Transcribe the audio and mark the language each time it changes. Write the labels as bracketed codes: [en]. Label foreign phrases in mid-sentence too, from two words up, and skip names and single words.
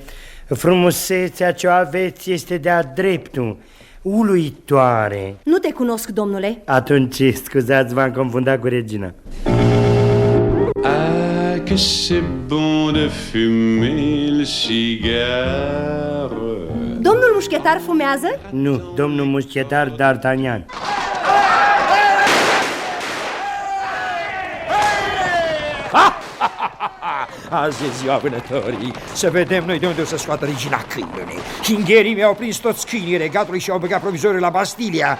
[ro] Frumusețea ce o aveți este de-a dreptul uluitoare. Nu te cunosc, domnule. Atunci, scuzați, v-am confundat cu regina. [fr] Ah, que c'est bon de fumer le cigare. [ro] Domnul mușchetar fumează? Nu, domnul mușchetar D'Artagnan. Azi e ziua vânătorii. Să vedem noi de unde o să scoată regina câinele. Hingherii mi-au prins toți câinii regatului și au băgat provizoriu la Bastilia.